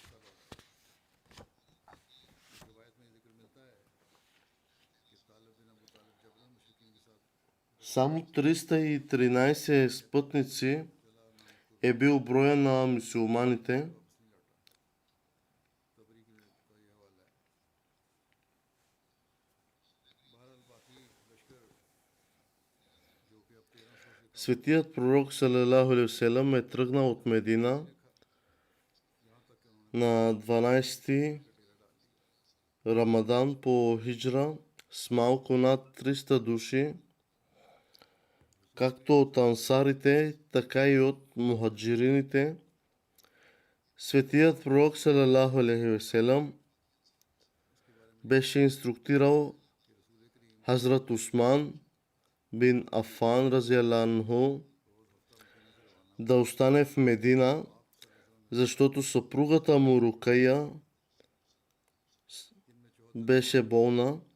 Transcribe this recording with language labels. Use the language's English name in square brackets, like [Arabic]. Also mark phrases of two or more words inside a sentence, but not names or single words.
[Bulgarian] Само 313 спътници е бил броя на мюсюлманите. Светият пророк [Arabic] صلى الله عليه وسلم [Bulgarian] е тръгнал от Медина на 12 Рамадан по хиджра с малко над 300 души, както от ансарите, така и от мухаджирините. Светият пророк [Arabic] صلى الله عليه وسلم [Bulgarian] беше инструктирал Хазрат Усман бин Афан разиаланху да остане в Медина, защото съпругата му Рукайя беше болна.